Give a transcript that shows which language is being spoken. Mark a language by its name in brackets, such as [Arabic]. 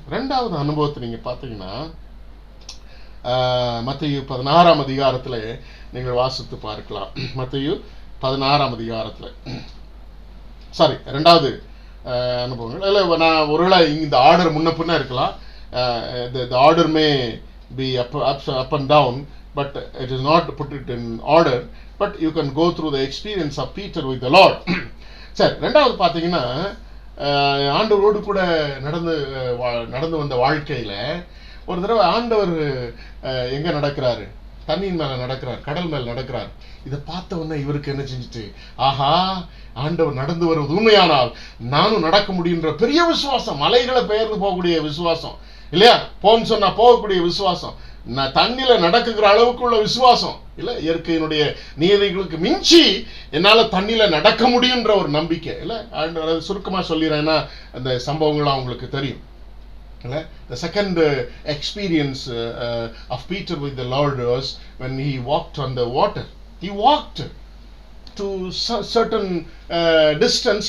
[Tamil] இரண்டாவது அனுபவத்தை நீங்க பாத்தீங்கன்னா, மத்தேயு 16ஆம் அதிகாரத்துல நீங்கள் வாசித்து பார்க்கலாம். மத்தேயு 16ஆம் அதிகாரத்துல, சாரி, இரண்டாவது அனுபவங்கள் இல்ல, நான் ஒருவேளை இந்த ஆர்டர் முன்ன பின்ன இருக்கலாம். [English] the order may be up and down, but it is not put it in order, but you can go through the experience of Peter with the Lord. [Tamil] சரி, ரெண்டாவது பாத்தீங்கன்னா, ஆண்டவரோடு கூட நடந்து வந்த வாழ்க்கையில ஒரு தடவை ஆண்டவர் எங்க நடக்கிறாரு? தண்ணியின் மேல நடக்கிறார், கடல் மேல நடக்கிறார். இதை பார்த்த உடனே இவருக்கு என்ன செஞ்சுட்டு, ஆஹா, ஆண்டவர் நடந்து வருவது உண்மையானால் நானும் நடக்க முடியுன்ற பெரிய விசுவாசம், மலைகளை பெயர்ந்து போகக்கூடிய விசுவாசம் இல்லையா? போன்னு சொன்னா போகக்கூடிய விசுவாசம், தண்ணியில நடக்குகிற அளவுக்குள்ள விசுவாசம் இல்ல, இயற்கையினுடைய நியதிகளுக்கு மிஞ்சி என்னால தண்ணியில நடக்க முடியுன்ற ஒரு நம்பிக்கை இல்ல. சுருக்கமா சொல்லிடுறேன்னா அந்த சம்பவங்கள்லாம் உங்களுக்கு தெரியும். [English] The second experience of Peter with the Lord was when he walked on the water. He walked to certain distance.